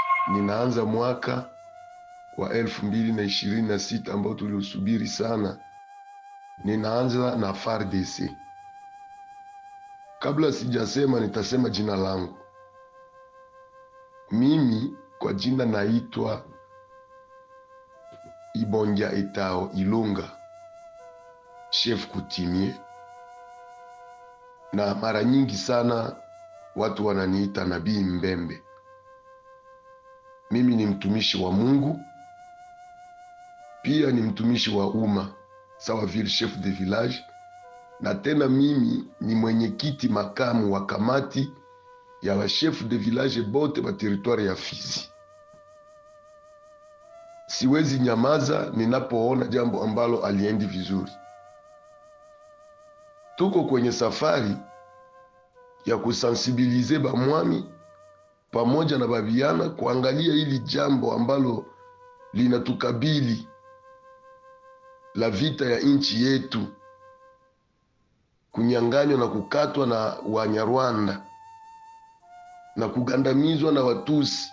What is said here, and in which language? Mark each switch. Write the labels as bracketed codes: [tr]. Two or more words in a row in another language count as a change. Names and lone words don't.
[sw] ninaanza mwaka wa 2026 ambao tuliosubiri sana. Ninaanza na FARDC. Kabla sijasema, nitasema jina langu. Mimi kwa jina naitwa Ibonja Etao Ilunga, [fr] chef coutumier, [sw] na mara nyingi sana watu wananiita Nabii Mbembe. Mimi ni mtumishi wa Mungu, pia ni mtumishi wa umma sawa vile [fr] chef de village, [sw] na tena mimi ni mwenyekiti makamu wa kamati ya wa [fr] chef de village [sw] bote ba territoire ya Fizi. Siwezi nyamaza ninapoona jambo ambalo aliendi vizuri. Tuko kwenye safari ya kusensibilize bamwami pamoja na babiana kuangalia hili jambo ambalo linatukabili la vita ya nchi yetu, kunyanganywa na kukatwa na Wanyarwanda na kugandamizwa na Watusi.